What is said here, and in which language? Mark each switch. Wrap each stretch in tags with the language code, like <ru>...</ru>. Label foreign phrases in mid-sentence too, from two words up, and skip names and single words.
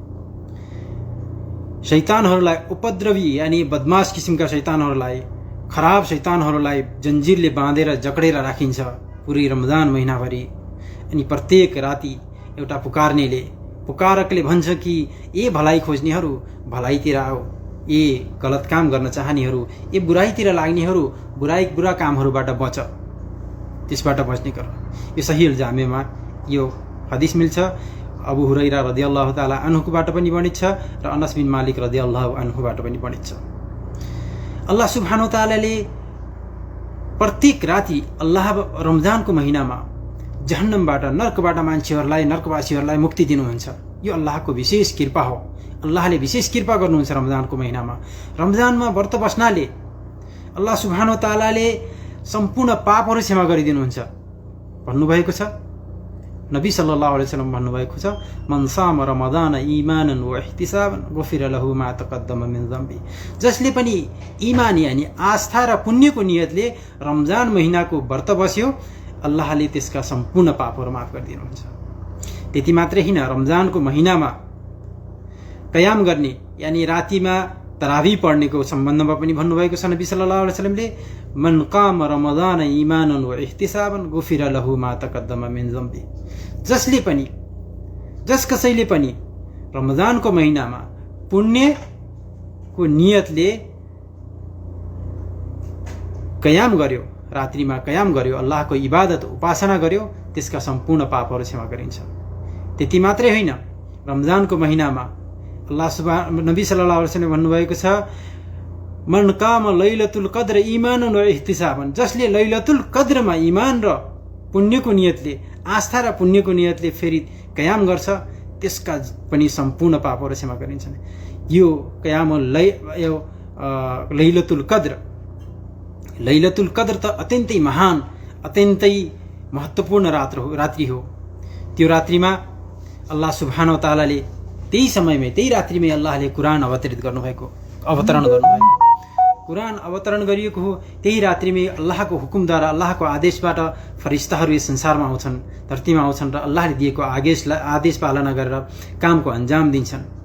<ne>शैतानहरूलाई, उपद्रवी यानी बदमाश किसिमका शैतानहरूलाई, खराब शैतानहरूलाई जन्जिरले बाँधेर जकडेर राखिन्छ पुरै रमजान महिनाभरि। अनि प्रत्येक राति एउटा पुकारकले भन्छ कि ए भलाइ खोज्नेहरू भलाइतिर आओ, ए गलत काम गर्न चाहनेहरू, ए बुराइतिर लाग्नेहरू बुरा कामहरूबाट बच, त्यसबाट बच्ने गर। यो सही अल जामेमा यो हदिस मिल्छ। अबू हुरैरा</ne> <ar>رضي الله تعالى عنه</ar> <ne>पनि बनिन्छ र अनस बिन मालिक</ne> <ar>رضي الله عنه</ar> <ne>पनि बनिन्छ।</ne> <ar>الله سبحانه تعالى</ar> <ne>प्रत्येक राति अल्लाह रमजानको महिनामा जहन्नमबाट, नरकबाट मान्छेहरूलाई, नरकवासीहरूलाई मुक्ति दिनुहुन्छ। यो अल्लाहको विशेष कृपा हो। अल्लाहले विशेष कृपा गर्नुहुन्छ रमजानको महिनामा। रमजानमा व्रत बस्नाले</ne> <ar>الله سبحانه تعالى</ar> <ne>सम्पूर्ण पापहरू क्षमा गरिदिनुहुन्छ। भन्नुभएको छ, नबी</ne> <ar>صلى الله عليه وسلم</ar> <ne>भन्नुभएको छ,</ne> <ar>من صام رمضان إيمانا واحتسابا غفر له ما تقدم من ذنبه.</ar> <ne>जसले पनि ईमान यानी आस्था र पुण्यको नियतले रमजान महिनाको व्रत बस्यो, अल्लाहले त्यसका सम्पूर्ण पापहरू माफ गरिदिनुहुन्छ। त्यति मात्रै होइन, रमजानको महिनामा कयाम गर्ने यानी रातिमा तरावी पढ्नेको सम्बन्धमा पनि भन्नुभएको छ नबी</ne> <ar>صلى الله عليه وسلم, من قام رمضان إيمانا واحتسابا غفر له ما تقدم من ذنبه.</ar> <ne>जस कसैले पनि रमजानको महिनामा पुण्यको नियतले कयाम गर्यो, रात्रिमा कयाम गर्यो, अल्लाहको इबादत उपासना गर्यो, त्यसका सम्पूर्ण पापहरू क्षमा गरिन्छ। त्यति मात्रै होइन, रमजानको महिनामा नबी</ne> <ar>صلى الله عليه وسلم</ar> <ne>भन्नुभएको छ,</ne> <ar>من قام ليلة القدر إيمانا واحتسابا.</ar> <ne>जसले लैलतुल कद्रमा ईमान र पुण्यको नियतले, आस्था र पुण्यको नियतले फेरि कयाम गर्छ, त्यसका पनि सम्पूर्ण पापहरू क्षमा गरिन्छन्। यो कयाम लैलतुल कद्र त अत्यन्तै महान, अत्यन्तै महत्त्वपूर्ण रात्रि हो। त्यो रात्रिमा</ne> <ar>الله سبحانه وتعالى</ar> <ne>त्यही समयमै, त्यही रात्रिमै अल्लाहले कुरान अवतरण गर्नुभएको। कुरान अवतरण गरिएको हो त्यही रात्रिमै अल्लाहको हुकुमद्वारा, अल्लाहको आदेशबाट फरिस्ताहरू यस संसारमा आउँछन्, धरतीमा आउँछन् र अल्लाहले दिएको आदेश पालना गरेर कामको अन्जाम दिन्छन्।</ne>